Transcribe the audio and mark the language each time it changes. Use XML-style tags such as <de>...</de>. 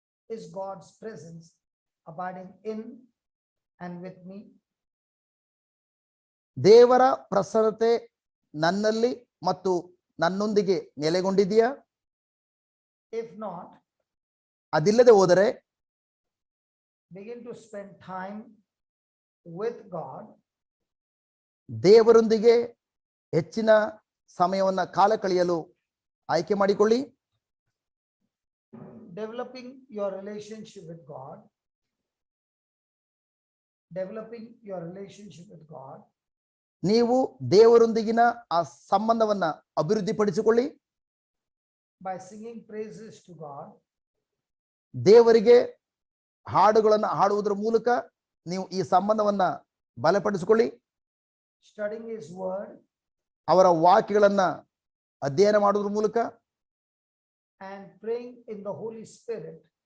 <en>Is God's presence abiding in and with me?</en> <kn>ದೇವರ ಪ್ರಸನ್ನತೆ ನನ್ನಲ್ಲಿ ಮತ್ತು ನನ್ನೊಂದಿಗೆ ನೆಲೆಗೊಂಡಿದೆಯಾ?</kn> <en>If not,</en> <kn>ಅದಿಲ್ಲದೆ ಹೋದರೆ</kn> <en>begin to spend time with God.</en> <kn>ದೇವರೊಂದಿಗೆ ಹೆಚ್ಚಿನ ಸಮಯವನ್ನ ಕಾಲ ಕಳೆಯಲು ಆಯ್ಕೆ ಮಾಡಿಕೊಳ್ಳಿ.</kn> <en>Developing your relationship with God. Developing your relationship with God.</en> <kn>ನೀವು ದೇವರೊಂದಿಗಿನ ಆ ಸಂಬಂಧವನ್ನ ಅಭಿವೃದ್ಧಿಪಡಿಸಿಕೊಳ್ಳಿ.</kn> <en>By singing praises to God.</en> <kn>ದೇವರಿಗೆ ಹಾಡುಗಳನ್ನು ಹಾಡುವುದರ ಮೂಲಕ ನೀವು ಈ ಸಂಬಂಧವನ್ನ ಬಲಪಡಿಸಿಕೊಳ್ಳಿ.</kn> <en>Studying His word.</en> <kn>ಅವರ ವಾಕ್ಯಗಳನ್ನ ಅಧ್ಯಯನ ಮಾಡುವುದರ ಮೂಲಕ.</kn> <en>And praying in the Holy Spirit.</en>